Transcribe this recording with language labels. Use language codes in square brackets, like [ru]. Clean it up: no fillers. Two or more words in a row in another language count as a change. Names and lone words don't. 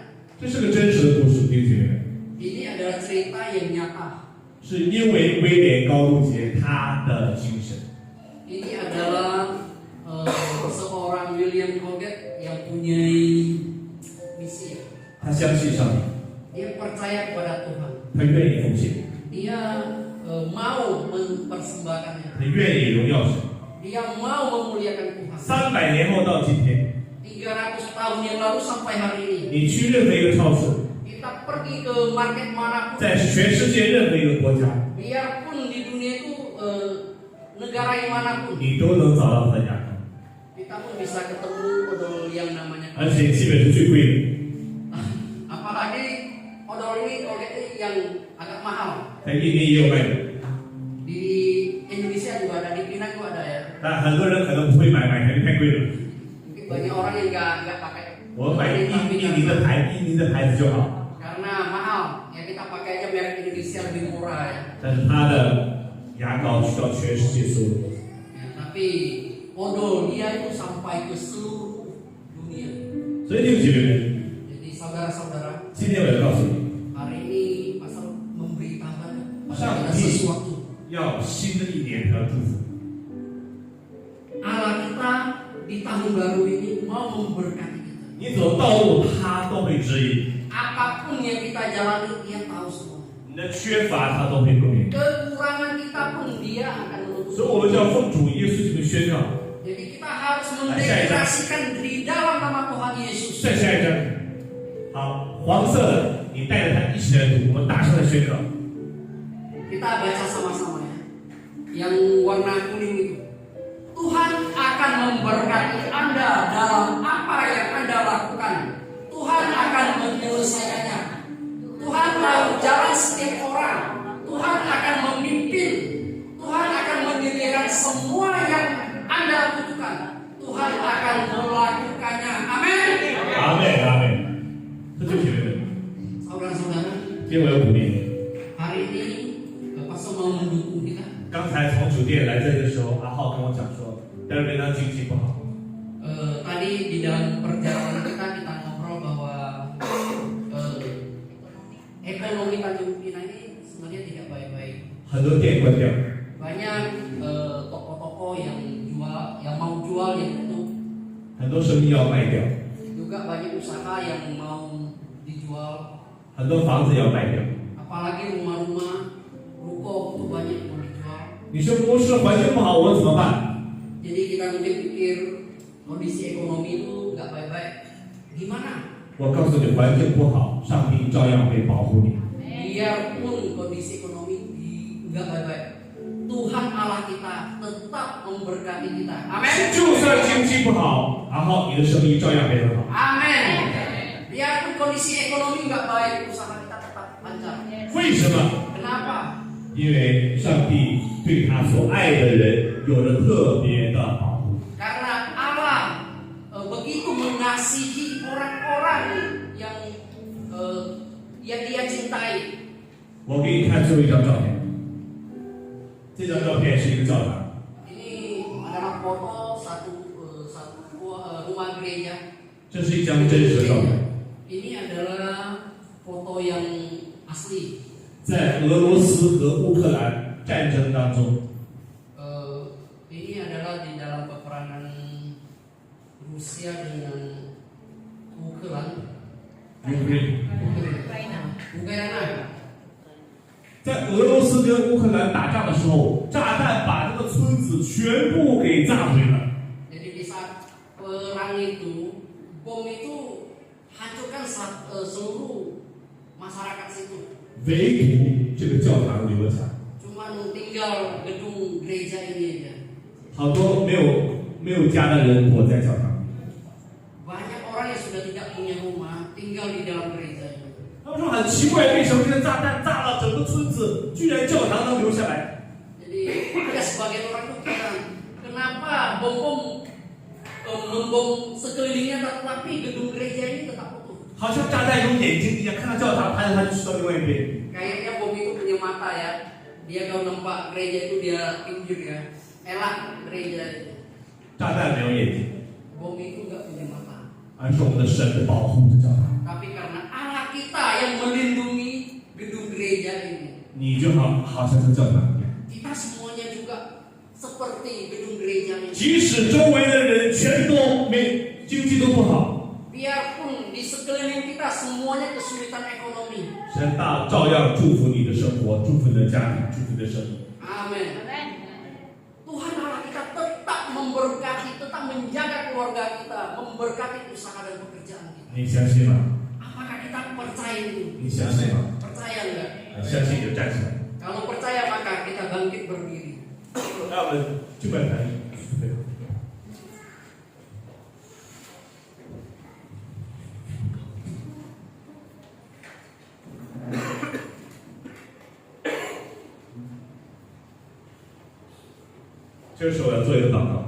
[zh] 这是个真实的故事，弟兄姐妹。 [id] Ini adalah cerita yang nyata. [zh] 是因为威廉高度节他的精神， [id] Ini adalah seorang William Colgate yang punya misi. [zh] 他相信上帝， [id] Dia percaya kepada Tuhan. [zh] 他愿意奉献， [id] Dia mau mempersembahkannya. [zh] 他愿意荣耀神。 [id] Dia mau memuliakan Tuhan. [zh] 300 年后到今天， [id] 300 tahun yang lalu sampai hari ini, [zh] 你去任何一个超市， [id] kita pergi ke market manapun, [zh] 在全世界任何一个国家， [id] biarpun di dunia itu negara yang manapun, [zh] 你都能找到他的牙膏， [id] kita pun bisa ketemu odol yang namanya [zh] 而且基本是最贵的。 [id] apalagi odol ini Colgate yang agak mahal. [zh] 在印尼也有卖的， [id] Di Indonesia juga ada, di China juga ada ya. [zh] 但很多人可能不会买，肯定太贵了。 [id] Mungkin banyak orang yang nggak pakai. [zh] 我买印尼的牌子就好， [id] Karena mahal, ya kita pakai aja merek Indonesia lebih murah ya. [zh] 但是它的牙膏需要全世界所有人。 [id] Ya, tapi odol dia itu sampai ke seluruh dunia. [zh] 所以弟兄姐妹们， [id] Jadi saudara-saudara, [zh] 今天我要告诉你， [id] hari ini pastor memberitakan pada Sama. kita sesuatu. [zh] 要新的一年他要祝福。 [id] Allah kita di tahun baru ini mau memberkati kita. [zh] 你走的道路他都会指引， [id] Apapun yang kita jalani, dia tahu semua. [zh] 你的缺乏他都会供应。 [id] Kekurangan kita pun dia akan menutup. [zh] 所以我们就要奉主耶稣基督宣告。 [id] Jadi kita harus mendeklarasikan di dalam nama Tuhan Yesus. [zh] 再下一张，好，黄色的，你带着他一起来读，我们大声的宣告。 [id] Kita baca sama-sama ya. Yang warna kuning itu. Tuhan akan memberkati Anda dalam apa yang Anda lakukan. Tuhan akan menyelesaikannya. Tuhan tahu jalan setiap orang. Tuhan akan memimpin. Tuhan akan menyediakan semua yang Anda butuhkan. Tuhan akan melakukannya. Amin. [zh] 阿妹，阿妹，这就姐妹们， [id] Saudara-saudara, [zh] 今天我要鼓励你。 [id] hari ini Pastor mau mendukung kita. [zh] 刚才从酒店来这里的时候，阿浩跟我讲说，在这边呢经济不好， [id] Tadi di dalam perjalanan kita ngobrol bahwa ekonomi Tanjung Pinang ini sebenarnya tidak baik-baik. [zh] 很多店关掉， [id] Banyak toko-toko yang mau jual yang tutup. [zh] 很多生意要卖掉， [id] Juga banyak usaha yang mau dijual. [zh] 很多房子要卖掉。 [id] Apalagi rumah-rumah, ruko itu banyak mau dijual. [zh] 你说牧师环境不好，我怎么办？ [id] Jadi kita mungkin pikir kondisi ekonomi itu nggak baik-baik. Gimana? [zh] 我告诉你，环境不好，上帝照样会保护你。 [id] Biarpun kondisi ekonomi nggak baik-baik, Tuhan Allah kita tetap memberkati kita. Amin. [zh] 就算经济不好，然后你的生意照样会很好。 [id] Amin. Biarpun kondisi ekonomi nggak baik, usaha kita tetap lancar. [zh] 为什么？ [id] Kenapa? [zh] 因为上帝对对他所爱的人有着特别的保护。 [id] Karena Allah begitu mengasihi orang-orang yang Dia cintai. [zh] 我给你看最后一张照片，这张照片是一个教堂， [id] Ini adalah foto satu rumah gereja. [zh] 这是一张真实的照片， [id] Ini adalah foto yang asli. [zh] 在俄罗斯和乌克兰战争当中， [id] Ini adalah di dalam peperangan Rusia dengan Ukraina. Ukraina. [zh] 在俄罗斯跟乌克兰打仗的时候，炸弹把这个村子全部给炸毁了。 [id] Jadi di saat perang itu, bom itu hancurkan seluruh masyarakat situ. [zh] 唯独这个教堂留了下来， [id] Cuman tinggal gedung gereja ini aja. [zh] 好多没有家的人躲在教堂里。 [id] Banyak orang yang sudah tidak punya rumah tinggal di dalam gereja ini. [zh] 他们说很奇怪，为什么这个炸弹炸了整个村子，居然教堂能留下来？ [id] Jadi ada sebagian orang tuh bilang, kenapa bom membom sekelilingnya tetapi gedung gereja ini tetap utuh. [zh] 好像炸弹有眼睛一样，看到教堂，他就去到另外一边。 [id] Kayaknya bom itu punya mata ya. Dia kalau nampak gereja itu dia pinggir ya. Elak gereja itu. [zh] 炸弹没有眼睛， [id] Bom itu nggak punya mata. [zh] 而是我们的神保护着教堂。 [id] Tapi karena Allah kita yang melindungi gedung gereja ini. [zh] 你就好像这个教堂一样， [id] Kita semuanya juga seperti gedung gereja ini. [zh] 即使周围的人全都经济都不好， [id] Biarpun di sekeliling kita semuanya kesulitan ekonomi. [zh] 神照样祝福你的生活，祝福你的家庭，祝福你的生意。 [id] Amin. Tuhan Allah kita tetap memberkati, tetap menjaga keluarga kita, memberkati usaha dan pekerjaan kita. [zh] 你相信吗？ [id] Apakah kita percaya itu? [zh] 你相信吗？ [id] Percaya enggak? [zh] 相信就站起来。 [id] Kalau percaya maka kita bangkit berdiri. [zh] 那我们就把它准备好。这时候我要做一个祷告，